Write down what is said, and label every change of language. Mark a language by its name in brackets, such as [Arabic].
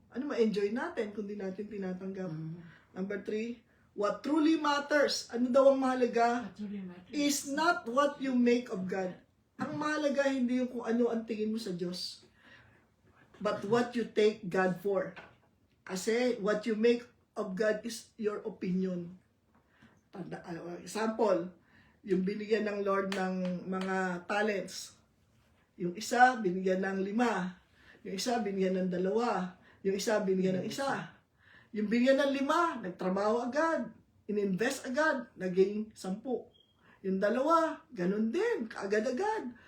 [Filipino] Ano ma-enjoy natin kung di natin tinatanggap? [English] Number 3, what truly matters, [Filipino] ano daw ang mahalaga, [English] is not what you make of God. [Filipino] Ang mahalaga hindi yung kung ano ang tingin mo sa Diyos, [English] but what you take God for. Kasi what you make of God is your opinion. [Filipino] Example, yung binigyan ng Lord ng mga talents. Yung isa, binigyan ng 5. Yung isa, binigyan ng 2. Yung isa, binigyan ng 1. Yung binigyan ng 5, nagtrabaho agad. Ininvest agad, naging 10. Yung 2, ganun din, kaagad-agad.